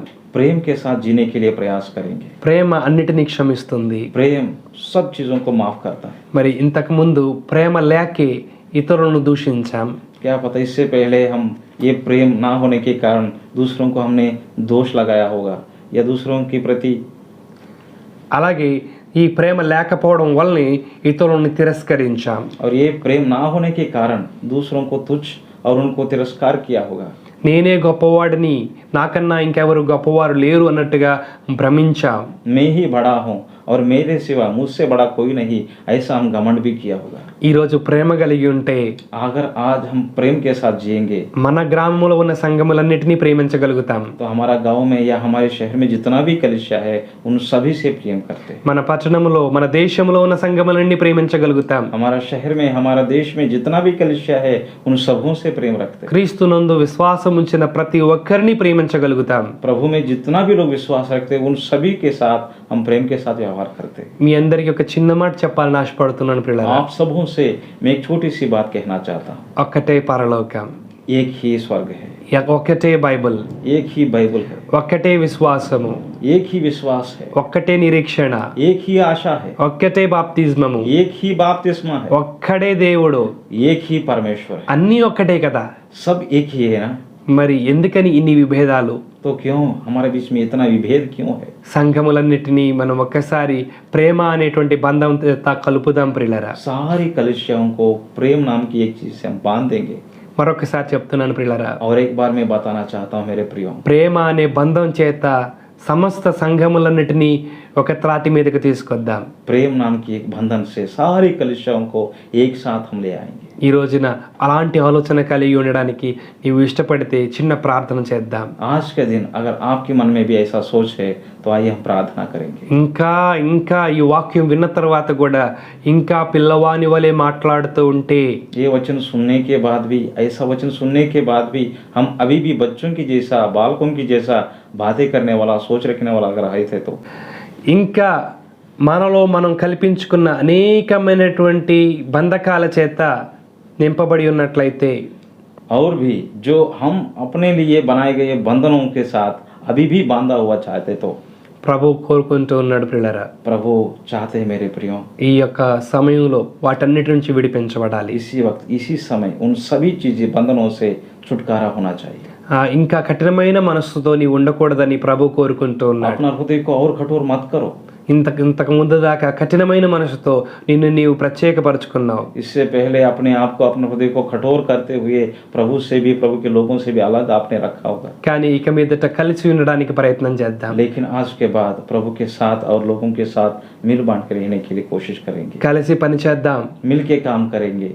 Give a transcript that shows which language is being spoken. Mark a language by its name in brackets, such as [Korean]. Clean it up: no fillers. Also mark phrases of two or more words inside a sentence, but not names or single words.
[Hindi] प्रेम के साथ जीने के लिए प्रयास करेंगे। [Telugu] ప్రేమ అన్నిటినీ క్షమిస్తుంది. [Hindi] प्रेम सब चीजों को माफ करता है। [Telugu] మరి ఇంతకు ముందు ప్రేమ లేకే ఇతరులను దూషించాం. [Hindi] क्या पता इससे पहले हम ये प्रेम ना होने के कारण दूसरों को हमने दोष लगाया होगा या दूसरों के प्रति। [Telugu] అలాగే ఈ ప్రేమ లేకపోవడం వల్లనే ఇతరులను తిరస్కరించాం. [Hindi] और ये प्रेम ना होने के कारण दूसरों को तुच्छ और उनको तिरस्कार किया होगा। [Telugu] నేనే గొప్పవాడిని, నాకన్నా ఇంకెవరు గొప్పవారు లేరు అన్నట్టుగా భ్రమించాం. [Hindi] मैं ही बड़ा हूँ और मेरे सिवा मुझसे बड़ा कोई नहीं, ऐसा हम घमंड भी किया होगा। [Telugu] ఈరోజు ప్రేమ కలిగి ఉంటే [Hindi] अगर आज हम प्रेम के साथ जिएंगे [Telugu] మన గ్రామంలో ఉన్న సంఘములన్నిటినీ ప్రేమించగలుగుతాం. [Hindi] तो हमारा गांव में या हमारे शहर में जितना भी कलिसिया है उन सभी से प्रेम करते हैं। [Telugu] మన పట్టణంలో మన దేశంలో ఉన్న సంఘములన్నీ ప్రేమించగలుగుతాం. [Hindi] हमारा शहर में हमारा देश में जितना भी कलिसिया है उन सबों से प्रेम रखते हैं। [Telugu] క్రీస్తునందు విశ్వాసం ఉంచిన ప్రతి ఒక్కరిని ప్రేమించగలుగుతాం. [Hindi] प्रभु में जितना भी लोग विश्वास रखते हैं उन सभी के साथ हम प्रेम के साथ व्यवहार करते हैं। [Telugu] మీ అందరికి ఒక చిన్న మాట చెప్పాలని ఆశపడుతున్నాను ప్రియులారా. [Hindi] आप सबों से मैं एक छोटी सी बात कहना चाहता हूँ। [Telugu] ఒక్కటే పరలోకం, [Hindi] एक ही स्वर्ग है, [Telugu] ఒక్కటే బైబిల్, [Hindi] एक ही बाइबल है, [Telugu] ఒక్కటే విశ్వాసము, [Hindi] एक ही विश्वास है, [Telugu] ఒక్కటే నిరీక్షణ, [Hindi] एक ही आशा है, [Telugu] ఒక్కటే బాప్తిస్మము, [Hindi] एक ही बपतिस्मा है, [Telugu] ఒక్కడే దేవుడు. [Hindi] एक ही परमेश्वर है। [Telugu] అన్నీ ఒక్కటే కదా. [Hindi] सब एक ही है ना, [Telugu] మరి ఎందుకని ఇన్ని విభేదాలు? [Hindi] तो क्यों हमारे बीच में इतना विभेद क्यों है? [Telugu] సంఘములన్నిటినీ మనం ఒక్కసారి ప్రేమ అనేటువంటి బంధంతో కలుపుదాం ప్రియులారా. [Hindi] सारी कलिसियाओं को प्रेम नाम की एक चीज से हम बांध देंगे। [Telugu] మరొకసారి చెప్తున్నాను ప్రియులారా, [Hindi] और एक बार मैं बताना चाहता हूँ मेरे प्रियो, [Telugu] ప్రేమ అనే బంధం చేత సమస్త సంఘములన్నిటినీ ఒక త్రాటి మీదకి తీసుకొద్దాం. [Hindi] प्रेम नाम की एक बंधन से सारी कलिसियाओं को एक साथ हम ले आएंगे। [Telugu] ఈ రోజున అలాంటి ఆలోచన కలిగి ఉండడానికి నీవు ఇష్టపడితే చిన్న ప్రార్థన చేద్దాం. [Hindi] आज के दिन अगर आपके मन में भी ऐसा सोच है तो आइए हम प्रार्थना करेंगे। [Telugu] ఇంకా ఇంకా ఈ వాక్యం విన్న తర్వాత కూడా ఇంకా పిల్లవాని వలె మాట్లాడుతూ ఉంటే [Hindi] ये वचन सुनने के बाद भी, ऐसा वचन सुनने के बाद भी हम अभी भी बच्चों की जैसा, बालकों की जैसा बातें करने वाला, सोच रखने वाला अगर रहे थे तो [Telugu] ఇంకా మనలో మనం కల్పించుకున్న అనేకమైనటువంటి బంధకాల చేత నింపబడి ఉన్నట్లయితే [Hindi] और भी जो हम अपने लिए बनाए गए बंधनों के साथ अभी भी बांधा हुआ चाहते तो [Telugu] ప్రభు కోరుకుంటూ ఉన్నాడు ప్రియులారా. [Hindi] प्रभु चाहते हैं मेरे प्रियो, [Telugu] ఈ యొక్క సమయంలో వాటన్నిటి నుంచి విడిపించబడాలి. [Hindi] इसी वक्त इसी समय उन सभी चीजें बंधनों से छुटकारा होना चाहिए। [Telugu] ఇంకా కఠినమైన మనస్సుతో నీవు ఉండకూడదని ప్రభు కోరుకుంటూ ఉన్నాడు. [Hindi] अपना हृदय को और कठोर मत करो। [Telugu] ఇంతకు ముందు దాకా కఠినమైన మనసుతో నిన్ను నీవు ప్రత్యేకపరుచుకున్నావు. [Hindi] इससे पहले अपने आप को, अपने हृदय को कठोर करते हुए प्रभु से भी, प्रभु के लोगों से भी अलग आपने रखा होगा। [Telugu] కానీ ఇక మీదట కలిసి ఉండడానికి ప్రయత్నం చేద్దాం. [Hindi] लेकिन आज के बाद प्रभु के साथ और लोगों के साथ मिल बांट कर रहने के लिए कोशिश करेंगे, [Telugu] కలిసి పని చేద్దాం. [Hindi] मिल के काम करेंगे।